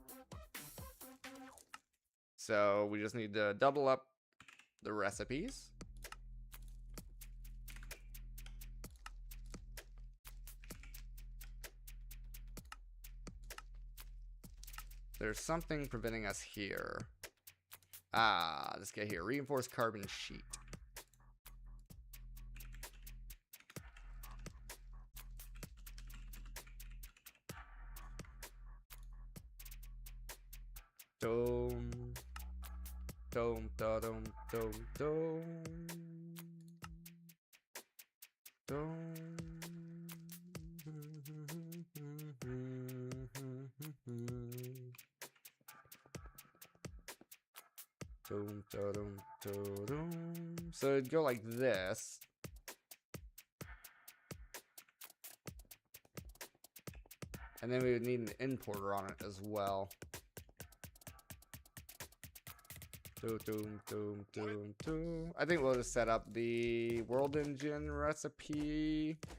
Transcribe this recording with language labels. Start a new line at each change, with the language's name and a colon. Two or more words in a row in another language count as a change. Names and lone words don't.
English: So we just need to double up the recipes. There's something preventing us here. Ah, this guy here. Reinforced carbon sheet. Dome. Dome, da, dome, dome, dome. Dome. Dome, da, dome, da, dome. So it'd go like this. And then we would need an importer on it as well. Doom, doom, doom, doom. I think we'll just set up the world engine recipe.